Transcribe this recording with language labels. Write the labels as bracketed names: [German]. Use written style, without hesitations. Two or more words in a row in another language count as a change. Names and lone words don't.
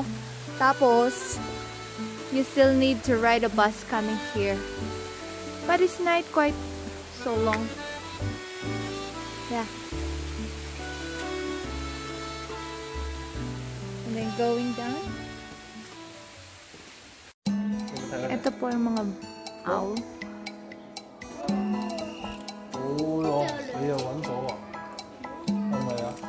[Filipino] Tapos, [English] you still need to ride a bus coming here. But it's not quite so long. Yeah. And then going down. [Filipino] Ito po yung mga owl. [Cantonese] Oh, 你又揾咗啊？係咪啊？